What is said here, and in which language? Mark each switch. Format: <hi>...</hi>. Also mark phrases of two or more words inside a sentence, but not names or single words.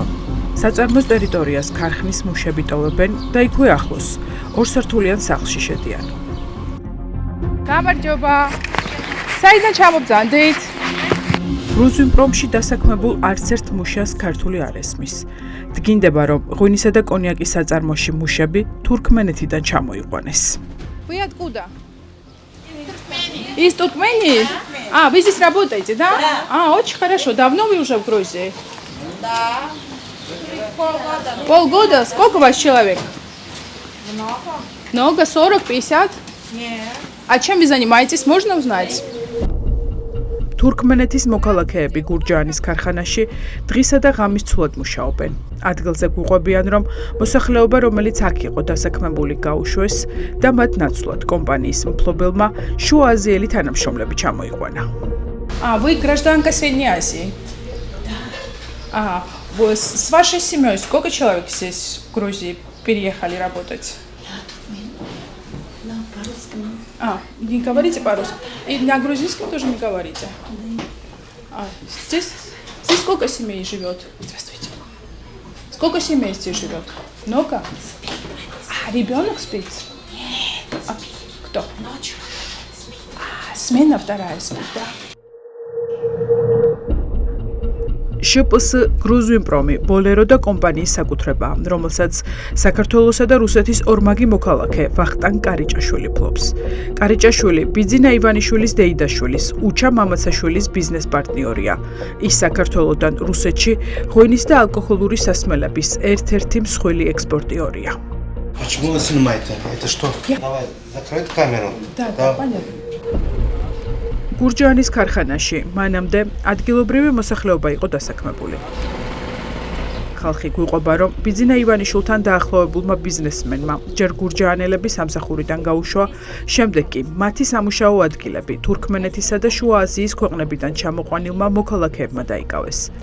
<ka>საწარმოს ტერიტორიას ქარხნის მუშები ტოვებენ და იქვე ახლოს, 2 სართულიან სახლში შედიან. გამარჯობა. საიდან ჩამობძანდით? გრუზვინპრომში დასაქმებულ არც ერთ მუშას ქართული არ ესმის. დგინდება, რომ ღვინისა და კონიაკის საწარმოში мушები თურქმენეთიდან ჩამოიყვანეს.</ka> <ru>Вы откуда? Из Туркмении? Вы здесь работаете, да? Очень хорошо. Давно вы уже в Грузии? Да. Полгода. Полгода? Сколько у вас человек? Много? Много? 40, 50? Нет. А чем вы занимаетесь? Можно узнать?</ru> <ka>თურქმენეთის მოქალაქეები გურჯაანის ქარხანაში დღისა და ღამის ცუდად მუშაობენ. ადგილზე გვიყვებიან, რომ მოსახლეობა, რომელიც აქ იყო დასაქმებული, გაუშვეს და მათ ნაცვლად კომპანიის მფლობელმა შუა აზიელი თანამშრომლები ჩამოიყვანა.</ka> <ru>Вы гражданка Средней Азии? Да. С вашей семьей сколько человек здесь в Грузии переехали работать? Не говорите по-русски? И на грузинском тоже не говорите? Здесь сколько семей живет? Здравствуйте. Сколько семей здесь живет? Много? Ребенок спит? Нет. Кто? Ночью спит. Смена вторая спит, да?</ru> <ka>შპს გრუზვინპრომი ბოლერო და კომპანიის საკუთრებაა, რომელსაც საქართველოსა და რუსეთის ორმაგი მოქალაქე ვახტანგ კარიჭაშვილი ფლობს. კარიჭაშვილი ბიძინა ივანიშვილის დეიდაშვილის, უჩა მამაცაშვილის ბიზნეს პარტნიორია. ის საქართველოდან რუსეთში ღვინის და ალკოჰოლური სასმელების ერთ-ერთი მსხვილი ექსპორტიორია.</ka> <ru>Почему вы снимаете? Это что? Давай, закройте камеру. Да, понятно.</ru> <ka>გურჯაანის ქარხანაში მანამდე ადგილობრივი მოსახლეობა იყო დასაქმებული. ხალხი გვიყვება, რომ ბიძინა ივანიშვილთან დაახლოებულმა ბიზნესმენმა ჯერ გურჯაანელების სამსახურიდან გაუშვა, შემდეგ კი მათი სამუშაო ადგილები თურქმენეთისა და შუა აზიის ქვეყნებიდან ჩამოყვანილმა მოქალაქეებმა დაიკავეს.</ka>